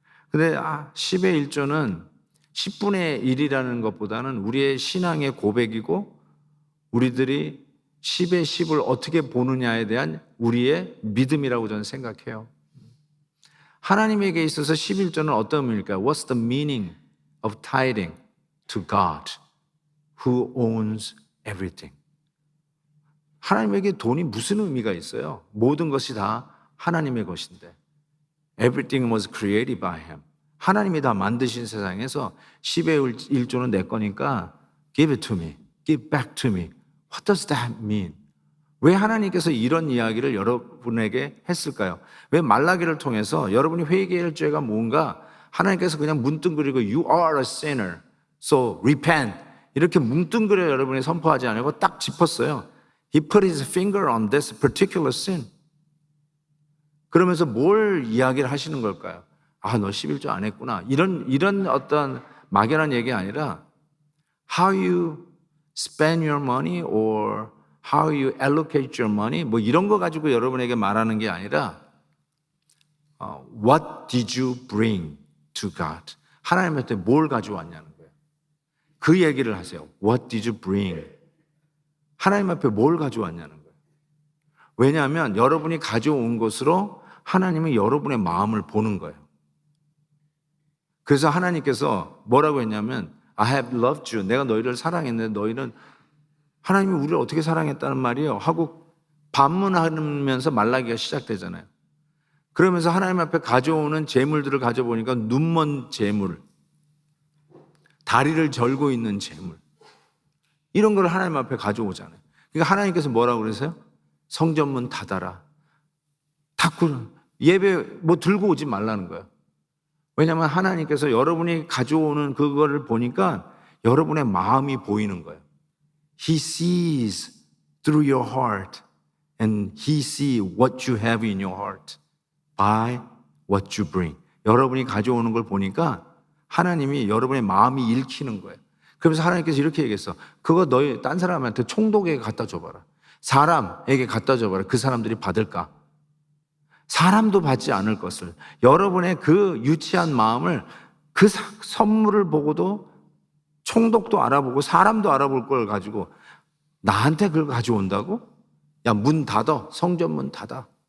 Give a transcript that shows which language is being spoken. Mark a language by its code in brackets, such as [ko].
[ko] 근데 10의 1조는 10분의 1이라는 것보다는 우리의 신앙의 고백이고 우리들이 10의 10을 어떻게 보느냐에 대한 우리의 믿음이라고 저는 생각해요. 하나님에게 있어서 11조는 어떤 의미일까요? [en] What's the meaning of tithing to God who owns everything? [ko] 하나님에게 돈이 무슨 의미가 있어요? 모든 것이 다 하나님의 것인데 [en] Everything was created by Him. [ko] 하나님이 다 만드신 세상에서 10의 1조는 내 거니까 [en] Give it to me. Give back to me. What does that mean? [ko] 왜 하나님께서 이런 이야기를 여러분에게 했을까요? 왜 말라기를 통해서 여러분이 회개할 죄가 뭔가 하나님께서 그냥 뭉뚱그리고 [en] You are a sinner, so repent [ko] 이렇게 뭉뚱그려 여러분이 선포하지 않고 딱 짚었어요. [en] He put his finger on this particular sin. [ko] 그러면서 뭘 이야기를 하시는 걸까요? 너 11조 안 했구나. 이런 어떤 막연한 얘기가 아니라 [en] How you spend your money or how you allocate your money [ko] 뭐 이런 거 가지고 여러분에게 말하는 게 아니라 [en] What did you bring to God? [ko] 하나님한테 뭘 가져왔냐는 거예요. 그 얘기를 하세요. [en] What did you bring? [ko] 하나님 앞에 뭘 가져왔냐는 거예요. 왜냐하면 여러분이 가져온 것으로 하나님은 여러분의 마음을 보는 거예요. 그래서 하나님께서 뭐라고 했냐면 [en] I have loved you. [ko] 내가 너희를 사랑했는데 너희는 하나님이 우리를 어떻게 사랑했다는 말이에요. 하고 반문하면서 말라기가 시작되잖아요. 그러면서 하나님 앞에 가져오는 재물들을 가져보니까 눈먼 재물, 다리를 절고 있는 재물 이런 걸 하나님 앞에 가져오잖아요. 그러니까 하나님께서 뭐라고 그러세요? 성전문 닫아라. 닫고 예배 뭐 들고 오지 말라는 거예요. 왜냐하면 하나님께서 여러분이 가져오는 그거를 보니까 여러분의 마음이 보이는 거예요. [en] He sees through your heart and He sees what you have in your heart by what you bring. [ko] 여러분이 가져오는 걸 보니까 하나님이 여러분의 마음이 읽히는 거예요. 그러면서 하나님께서 이렇게 얘기했어. 그거 너희 딴 사람한테 총독에게 갖다 줘봐라. 사람에게 갖다 줘봐라. 그 사람들이 받을까? 사람도 받지 않을 것을 여러분의 그 유치한 마음을 그 선물을 보고도 총독도 알아보고 사람도 알아볼 걸 가지고 나한테 그걸 가져온다고? 야, 문 닫아. 성전 문 닫아.